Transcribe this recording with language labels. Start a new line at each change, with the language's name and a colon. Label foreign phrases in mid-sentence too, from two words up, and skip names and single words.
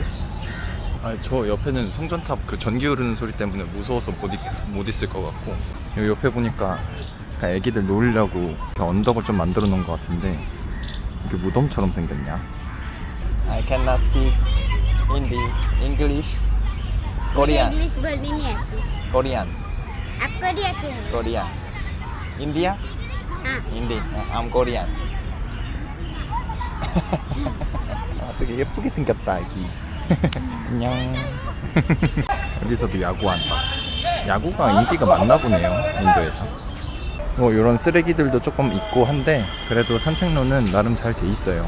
Korean: 아니, 저 옆에는 성전탑 그 전기 흐르는 소리 때문에 무서워서 못 있을 것 같고, 여기 옆에 보니까 그냥 애기들 놀려고 언덕을 좀 만들어 놓은 것 같은데 이게 무덤처럼 생겼냐?
English: I cannot speak Hindi, English, Korean,
Hindi: इंग्लिश बोलनी नहीं आती।
English: Korean,
Hindi: आप कोरिया के हो?
English: Korean, India,
Hindi: हाँ।
English: Hindi, I'm Korean.
Korean: 아, 되게 예쁘게 생겼다, 아기. 안녕. 여기서도 야구한다. 야구가 인기가 많나 보네요, 인도에서. 뭐 이런 쓰레기들도 조금 있고 한데 그래도 산책로는 나름 잘 돼 있어요.